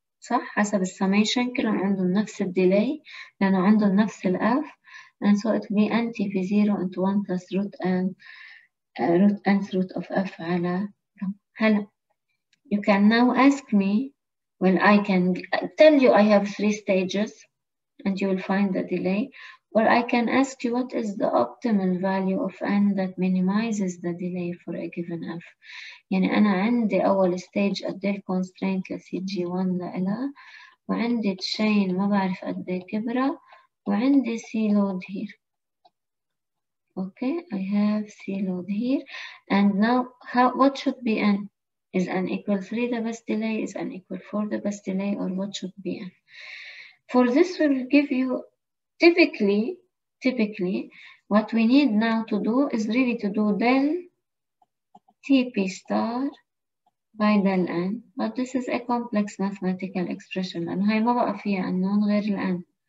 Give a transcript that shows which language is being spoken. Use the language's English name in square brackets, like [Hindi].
[Arabic] صح؟ حسب السميشن كلهم عندهم نفس الديلي لأنه عندهم نفس ال F [English] and so it will be N TP0 into 1 plus root nth root of F [Arabic] على جنب. هلا [English] you can now ask me, well I can tell you I have 3 stages and you will find the delay, or I can ask you what is the optimal value of N that minimizes the delay for a given F. [Arabic] يعني أنا عندي أول stage قد إيه constraint لCG1 لإلها وعندي chain ما بعرف قد إيه كبرها وعندي C load here. [English] Okay, I have C load here and now what should be N? Is N equal 3 the best delay? Is N equal 4 the best delay? Or what should be N? For this we will give you typically what we need now to do is really to do del TP star by del N, but this is a complex mathematical expression and [Arabic] هاي ما بقى فيها [English] unknown غير ال N.